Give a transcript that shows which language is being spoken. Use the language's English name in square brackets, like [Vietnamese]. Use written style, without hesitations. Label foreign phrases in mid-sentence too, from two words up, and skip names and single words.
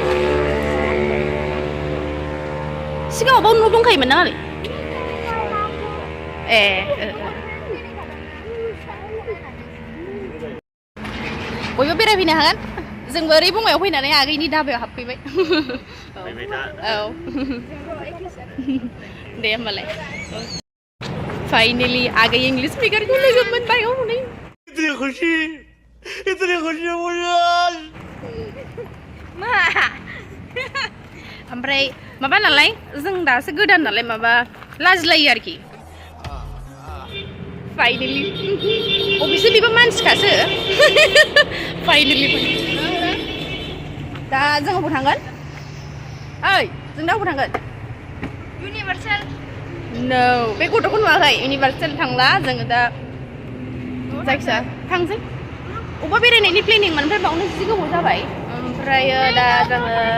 [Bodo] बाव न' दंखायोमोन नालाय ए बयबो बेरायफैनो हागोन जोंबो ओरै बङाइयाव फैनानै आगैनि धाबायाव हाबफैबाय औ दे होमबालाय फाइनली आगै इंलिश मेकारखौ लोगो मोनबाय हनै [Hindi] इतनी खुशी मुझे [Bodo] मा ओमफ्राय माबा नालाय जों दासो गोदान नालाय माबा लाजिलायो आरोखि फाइनली अबेसो बेबो मानसिखासो फाइनली दा जों अबाव थांगोन ओइ जों दा अबाव थांगोन इउनिभार्सेल No, बे गथ'खौ नुवाखै इउनिभार्सेल थांला जोङो दा जायखिया थांसै अबा बेरायनायनि प्लेनिं ओमफ्राय बावनो जि गोबाव जाबाय ओमफ्राय दा जोङो